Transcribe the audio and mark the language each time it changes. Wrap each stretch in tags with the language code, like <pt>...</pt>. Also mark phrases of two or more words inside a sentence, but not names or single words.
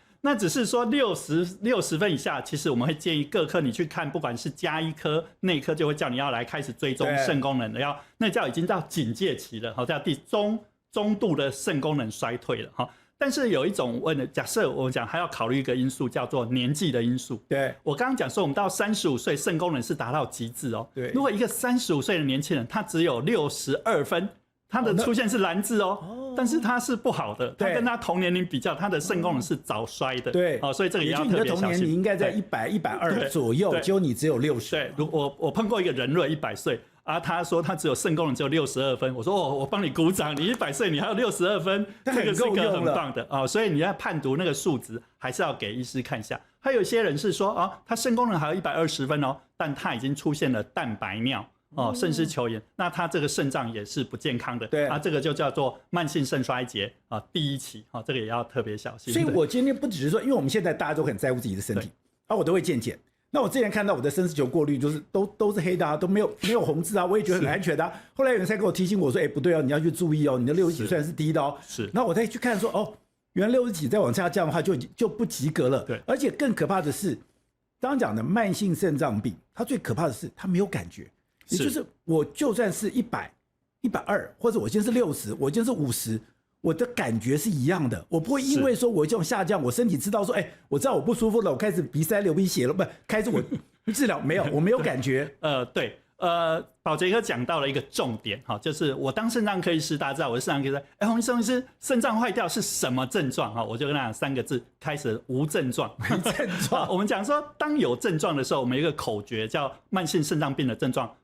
<zh>那只是說60分以下，其實我們會建議各科你去看，不管是家醫科、內科，就會叫你要來開始追蹤腎功能的，那叫已經到警戒期了，叫第中度的腎功能衰退了哈。但是有一種假設我們講還要考慮一個因素，叫做年紀的因素。對，我剛剛講說我們到35歲腎功能是達到極致哦。對，如果一個35 歲的年輕人，他只有62分。它的出現是藍字但是它是不好的，它跟他同年齡比較，它的腎功能是早衰的，對，所以這個也要特別小心。你的同年齡應該在100、120左右，結果你只有60。對，我碰過一個人瑞100歲啊，他說他只有腎功能只有62分，我說我幫你鼓掌，你100歲你還有62分，這個是一個很棒的所以你要判讀那個數值，還是要給醫師看一下。還有一些人是說他腎功能還有120分但他已經出現了蛋白尿。腎絲球炎，那他這個腎臟也是不健康的，對這個就叫做慢性腎衰竭第1期這個也要特別小心。所以我今天不只是說，因為我們現在大家都很在乎自己的身體，我都會健檢。那我之前看到我的腎絲球過濾就是都是黑的都沒有紅字我也覺得很安全的後來有人才給我提醒我說，不對你要去注意你的60幾雖然是低的是。那我再去看說，原來60幾再往下降的話就不及格了。對，而且更可怕的是，剛剛講的慢性腎臟病，它最可怕的是它沒有感覺。也就是我就算是100、120，或者我今天是60，我今天是50，我的感覺是一樣的。我不會因為說我这種下降，我身體知道說，我知道我不舒服了，我開始鼻塞流鼻血了，不開始我治療沒有，我沒有感覺。對，寶傑哥講到了一個重點就是我當腎臟科醫師，大家知道我是腎臟科醫師，洪醫生是腎臟壞掉是什麼症狀我就跟他講3個字，開始無症狀。無症狀。我們講說，當有症狀的時候，我們有一個口訣叫慢性腎臟病的症狀。</zh>